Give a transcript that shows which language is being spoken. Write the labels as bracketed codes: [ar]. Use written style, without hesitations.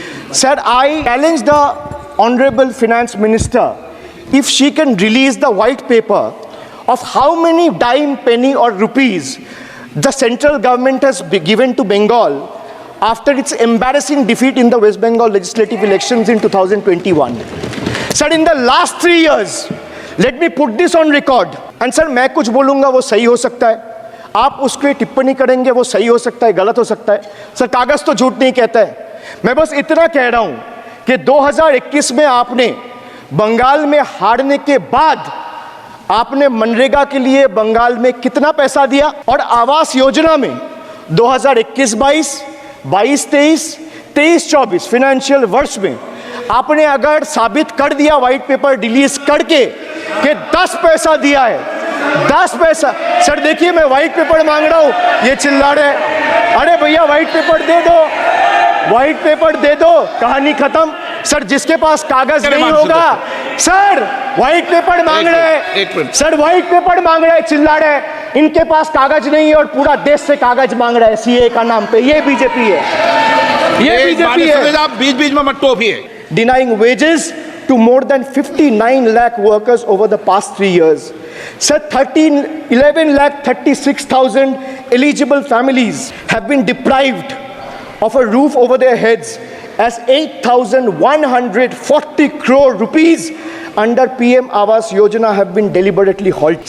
[en] Sir, I challenge the Honorable Finance Minister if she can release the white paper of how many dime, penny or rupees the central government has given to Bengal after its embarrassing defeat in the West Bengal legislative elections in 2021. Sir, in the last 3 years, let me put this on record. And sir, [hi] मैं कुछ बोलूँगा वो सही हो सकता है, आप उसके टिप्पणी करेंगे वो सही हो सकता है, गलत हो सकता है। सर, कागज तो झूठ नहीं कहता है। मैं बस इतना कह रहा हूं कि 2021 में आपने बंगाल में हारने के बाद आपने मनरेगा के लिए बंगाल में कितना पैसा दिया, और आवास योजना में 2021-22, 22-23, 23-24 फाइनेंशियल वर्ष में आपने अगर साबित कर दिया व्हाइट पेपर रिलीज करके कि 10 पैसा दिया है, 10 पैसा। सर देखिए, मैं व्हाइट पेपर मांग रहा हूं, ये चिल्ला रहे। अरे भैया व्हाइट पेपर दे दो, व्हाइट पेपर दे दो, कहानी खत्म। सर जिसके पास कागज नहीं होगा, सर व्हाइट पेपर मांग रहे, सर व्हाइट पेपर मांग रहे, चिल्ला रहे, इनके पास कागज नहीं है और पूरा देश से कागज मांग रहा है सीए का नाम पे। ये बीजेपी है, ये बीजेपी है। आप बीच में मत टोपिए। [en] Denying wages to more than 59 lakh workers over the past 3 years. Sir, 11 lakh 36,000 eligible families have been deprived of a roof over their heads as 8,140 crore rupees under PM Awas Yojana have been deliberately halted.